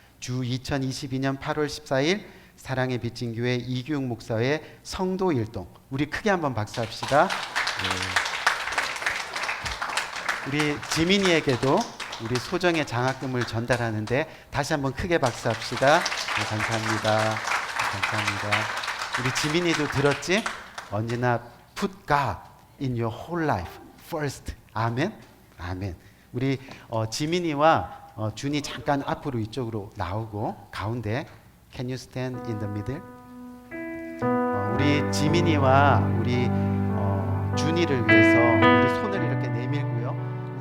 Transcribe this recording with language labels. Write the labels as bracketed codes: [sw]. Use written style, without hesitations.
[ko] 주 2022년 8월 14일 사랑의 빚진 교회 이기욱 목사의 성도 일동. 우리 크게 한번 박수합시다. 우리 지민이에게도 우리 소정의 장학금을 전달하는데 다시 한번 크게 박수합시다. 감사합니다. 감사합니다. 우리 지민이도 들었지? 언제나 [en] put God in your whole life first. [ko] 아멘. 아멘. 우리 지민이와 준이 잠깐 앞으로 이쪽으로 나오고 가운데 [en] can you stand in the middle? [ko] 우리 지민이와 우리 준이를 위해서 우리 손을 이렇게 내밀고요.